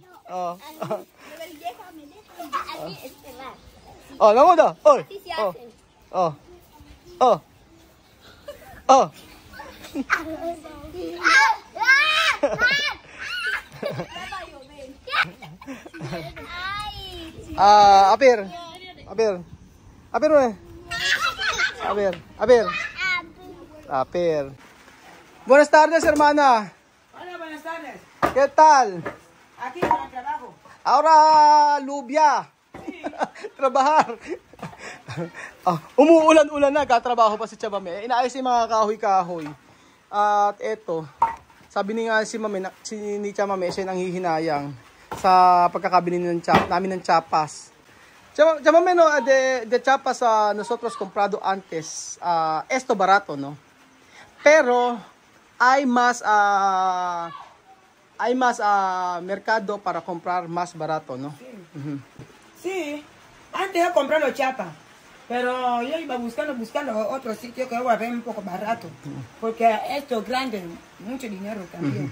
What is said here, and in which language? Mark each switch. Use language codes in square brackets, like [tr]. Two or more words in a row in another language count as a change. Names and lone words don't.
[es] Oh. Oh, namo da. Oy. Oh. Apir. Buenas tardes, hermana. Hola, buenas tardes. ¿Qué tal? Aquí en el trabajo. Ahora, lubya. Trabajar. [tl] Umuulan-ulan na, katrabaho pa si Tia Mami. Inaayos yung mga kahoy-kahoy. At eto, sabi ni Tia Mami, siya nang hihinayang sa pagkakabili namin ng chapas. [es] Tia Mami, no, de chapas nosotros comprado antes, esto barato, no? Pero hay más mercado para comprar más barato, ¿no? Sí, antes yo compraba chapa, pero yo iba buscando otro sitio que iba a ver un poco barato, porque esto es grande, mucho dinero también.